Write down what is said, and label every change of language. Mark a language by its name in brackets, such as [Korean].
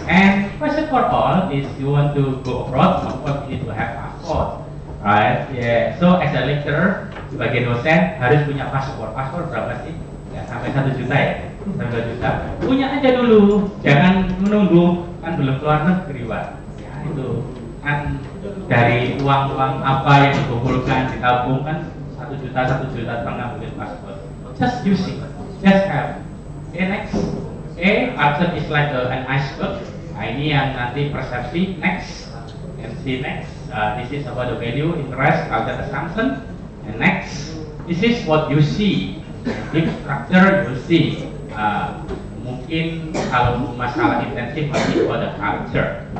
[English] And question for all is you want to go abroad, of course you need to have passport, right? Yeah. So as a lecturer, [Indonesian] sebagai dosen harus punya paspor. Paspor berapa sih? Ya, sampai 1 juta ya? Sampai 1 juta. Punya aja dulu, jangan menunggu kan belum keluar negeri, Pak. Ya itu kan dari uang-uang apa yang dikumpulkan ditabung kan 1 juta, 1,5 juta mungkin paspor. [English] Just use it, just have. Okay, next. Okay, absent is like an iceberg. [Indonesian] Nah, ini yang nanti persepsi. [English] Next, MC next. This is about the value, interest, culture, assumption. And next, this is what you see. Deep structure you see. [Indonesian] Mungkin kalau masalah intensif masih pada culture.